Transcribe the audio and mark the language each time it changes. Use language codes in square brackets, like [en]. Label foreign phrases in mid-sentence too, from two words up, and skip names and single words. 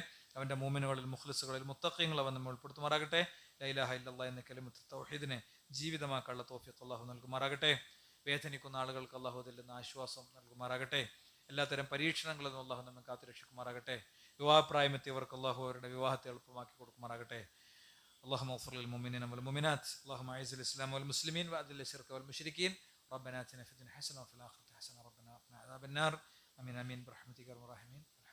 [ml] അവന്റെ മൂമിനുകളിൽ, മുഖ്ലിസുകളിൽ, മുത്തഖീങ്ങൾ അവൻ നമ്മെ ഉൾപ്പെടുത്തുമാറാകട്ടെ. [ar] لا إله إلا الله [ml] എന്ന കലിമത്ത് തൗഹീദിനെ ജീവിതമാക്കാനുള്ള തൗഫീഖ് അള്ളാഹു നൽകുമാറാകട്ടെ. വേദനിക്കുന്ന ആളുകൾക്ക് അള്ളാഹു അതിൽ നിന്ന് ആശ്വാസം നൽകുമാറാകട്ടെ. എല്ലാത്തരം പരീക്ഷണങ്ങളിൽ നിന്നും അള്ളാഹു നമ്മെ കാത്തുരക്ഷിക്കുമാറാകട്ടെ. വിവാഹപ്രായമെത്തിയവർക്ക് അള്ളാഹു അവരുടെ വിവാഹത്തെ എളുപ്പമാക്കി കൊടുക്കുമാറാകട്ടെ. [ar] اللهم اغفر للمؤمنين والمؤمنات، اللهم اعز الاسلام والمسلمين واذل الشرك والمشركين، ربنا اتنا في الدنيا حسنه وفي الاخره حسنه، ربنا وقنا عذاب النار، امين امين برحمتك يا ارحم الراحمين.